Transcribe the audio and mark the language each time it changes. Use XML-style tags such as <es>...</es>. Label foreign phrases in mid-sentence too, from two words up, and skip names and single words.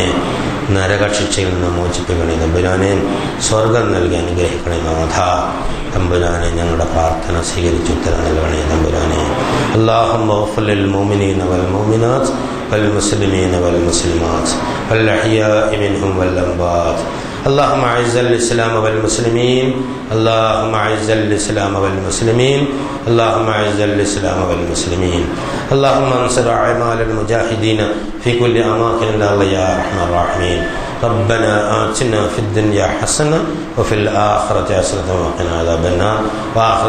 <ml>നരകശിക്ഷയിൽ നിന്ന് മോചിപ്പിക്കണേ തമ്പുരാനെ. സ്വർഗം നൽകി അനുഗ്രഹിക്കണേ നാഥ തമ്പുരാനെ. ഞങ്ങളുടെ പ്രാർത്ഥന സ്വീകരിച്ച് ഉത്തരം നൽകണേ തമ്പുരാനെ.</ml> <ar>اللهم اغفر للمؤمنين والمؤمنات والمسلمين والمسلمات والأحياء منهم والأموات. اللهم اعز الاسلام والمسلمين اللهم اعز الاسلام والمسلمين اللهم اعز الاسلام والمسلمين اللهم انصر اعمال المجاهدين في كل اماكن يا ارحم الراحمين. ربنا آتنا في الدنيا حسنة وفي الآخرة حسنة وقنا عذاب النار.</ar>